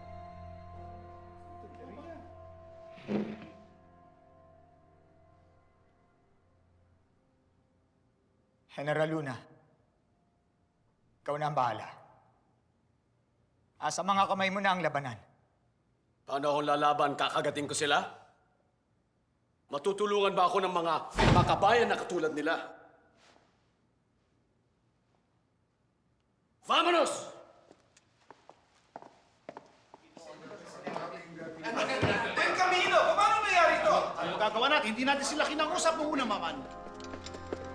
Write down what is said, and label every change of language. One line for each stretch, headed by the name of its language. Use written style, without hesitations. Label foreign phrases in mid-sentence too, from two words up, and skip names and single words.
Filipino: General Luna, ikaw na ang bahala. Asa mga kamay mo na ang labanan. Paano akong lalaban? Kakagating ko sila? Matutulungan ba ako ng mga makabayan na katulad nila?
Spanish: Vamonos! Buen Camino!
Filipino: Paano nangyari ito? Ano gagawa natin? Hindi natin sila kinangusap noong una, Maman.